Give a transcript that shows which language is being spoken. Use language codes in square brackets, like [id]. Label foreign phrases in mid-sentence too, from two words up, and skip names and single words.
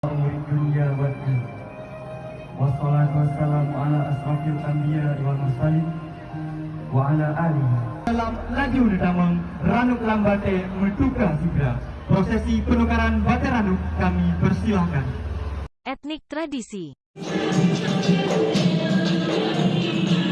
[ar] والصلاة والسلام على أشرف الأنبياء والمرسلين وعلى آله. [id] Dalam laju damang Ranu Lambate Metuka Sugra. Prosesi penukaran bate Ranu kami persilahkan. Etnik tradisi.